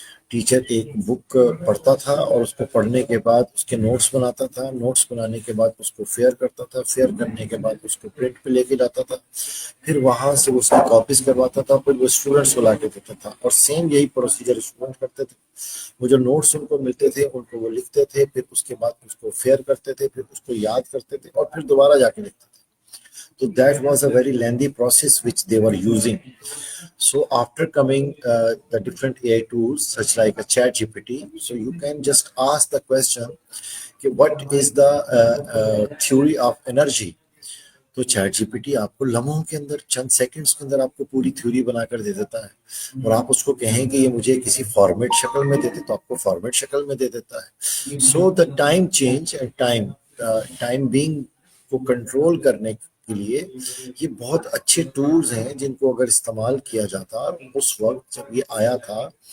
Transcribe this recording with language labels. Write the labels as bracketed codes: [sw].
[ur] Teacher ایک بک پڑھتا تھا اور اس کو پڑھنے کے بعد اس کے نوٹس بناتا تھا، نوٹس بنانے کے بعد اس کو فیئر کرتا تھا، فیئر کرنے کے بعد اس کو پرنٹ پہ لے کے جاتا تھا، پھر وہاں سے اس کی کاپیز کرواتا تھا، پھر وہ اسٹوڈنٹس کو لا کے دیتا تھا. اور سیم یہی پروسیجر اسٹوڈنٹ کرتے تھے. وہ جو نوٹس ان کو ملتے تھے ان کو وہ لکھتے تھے، پھر اس کے بعد اس کو فیئر کرتے تھے، پھر اس کو یاد کرتے تھے، اور پھر دوبارہ جا کے لکھتے تھے. [en] So that was a very lengthy process which they were using. So after coming the different AI tools such like a chat GPT, so you can just ask the question, what is the theory of energy? [ur] تو chat جی P T آپ کو لمحوں کے اندر، چند seconds کے اندر آپ کو پوری تھیوری بنا کر دے دیتا ہے. اور آپ اس کو کہیں کہ یہ مجھے کسی فارمیٹ شکل میں دے دے تو آپ کو فارمیٹ شکل میں دے دیتا ہے. [en] so the time change and time being [ur] کو کنٹرول کرنے کے لیے یہ بہت اچھے ٹولز ہیں جن کو اگر استعمال کیا جاتا. اس وقت جب یہ آیا تھا